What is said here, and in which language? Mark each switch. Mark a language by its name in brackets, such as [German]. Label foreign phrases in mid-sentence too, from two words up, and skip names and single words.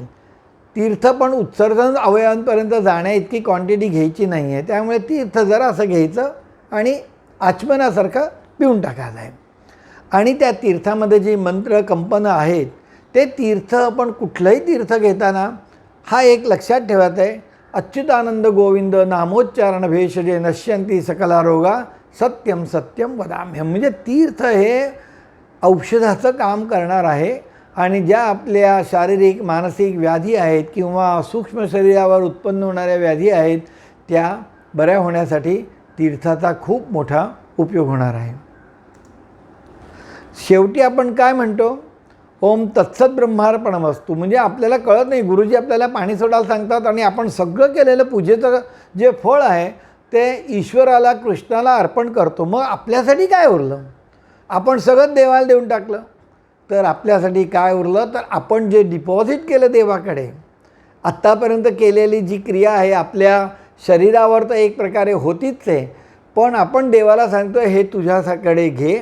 [Marathi] तीर्थ पण उत्सर्जन अवयवांपर्यंत जाण्या इतकी क्वांटिटी घ्यायची नाही आहे. त्यामुळे तीर्थ जरा असं घ्यायचं आणि आचमनासारखं पिऊन टाकायचं आहे. आणि त्या तीर्थामध्ये जी मंत्र कंपनं आहेत ते तीर्थ, आपण कुठलंही तीर्थ घेताना हा एक लक्षात ठेवायचं आहे, [Sanskrit] अच्युतानंद गोविंद नामोच्चारण भेषजे नश्यंती सकला रोगा सत्यम सत्यम वदाम्यहम. [Marathi] म्हणजे तीर्थ हे औषधाचं काम करणार आहे, आणि ज्या आपल्या शारीरिक मानसिक व्याधी आहेत किंवा सूक्ष्म शरीरावर उत्पन्न होणाऱ्या व्याधी आहेत त्या बऱ्या होण्यासाठी तीर्थाचा खूप मोठा उपयोग होणार आहे. शेवटी आपण काय म्हणतो, [Sanskrit] ओम तत्सत ब्रह्मार्पणमस्तु. [Marathi] म्हणजे आपल्याला कळत नाही, गुरुजी आपल्याला पाणी सोडायला सांगतात आणि आपण सगळं केलेलं पूजेचं जे फळ आहे ते ईश्वराला कृष्णाला अर्पण करतो. मग आपल्यासाठी काय उरलं? आपण सगळं देवाला देऊन टाकलं तर आपल्यासाठी काय उरलं? तर आपण जे डिपॉझिट केलं देवाकडे, आत्तापर्यंत केलेली जी क्रिया आहे आपल्या शरीरावर तर एक प्रकारे होतीच आहे, पण आपण देवाला सांगतो हे तुझ्याकडे घे.